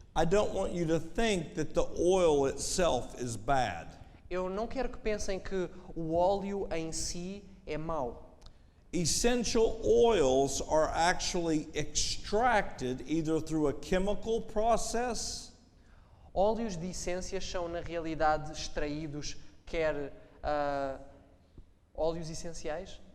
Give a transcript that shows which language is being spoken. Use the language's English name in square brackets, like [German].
[English] I don't want you to think that the oil itself is bad. [Portuguese] Eu não quero que pensem que o óleo em si é mau. [English] essential oils are actually extracted either through a chemical process [Portuguese] Óleos de essências são, na realidade, extraídos, quer óleos essenciais?